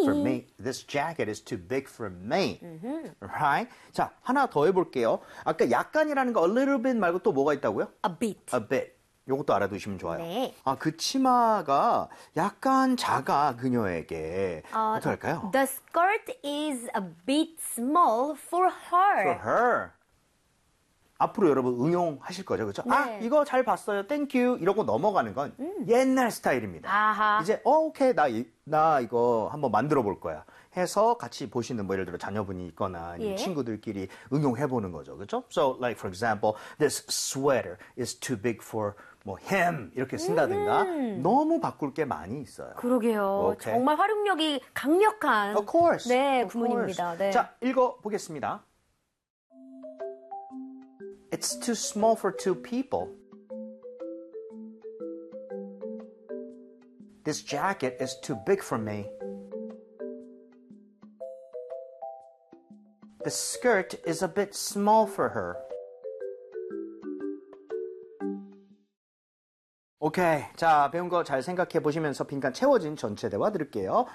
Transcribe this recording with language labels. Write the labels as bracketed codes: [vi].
[en] For me. This jacket is too big for me. Mm-hmm. Right? [ko] 자, 하나 더 해볼게요. 아까 약간이라는 거 [en] a little bit [ko] 말고 또 뭐가 있다고요? [en] A bit. A bit. [ko] 요것도 알아두시면 좋아요. 네. 아, 그 치마가 약간 작아, 그녀에게. 어떨까요? [en] The skirt is a bit small for her. For her. [ko] 앞으로 여러분 응용하실 거죠, 그렇죠? 네. 아, 이거 잘 봤어요, 땡큐 이러고 넘어가는 건 옛날 스타일입니다. 아하. 이제 오케이, 나 이거 한번 만들어 볼 거야 해서 같이 보시는 뭐 예를 들어 자녀분이 있거나 예. 친구들끼리 응용해 보는 거죠, 그렇죠? [en] So like for example, this sweater is too big for 뭐 him [ko] 이렇게 쓴다든가 너무 바꿀 게 많이 있어요. 그러게요. 오케이. 정말 활용력이 강력한 [en] of course. [ko] 네 of 부모님입니다. [en] Course. [ko] 네. 자, 읽어 보겠습니다. [en] It's too small for two people. This jacket is too big for me. The skirt is a bit small for her. Okay, [ko] 자, 배운 거 잘 생각해 보시면서 빈칸 채워진 전체 대화 들을게요.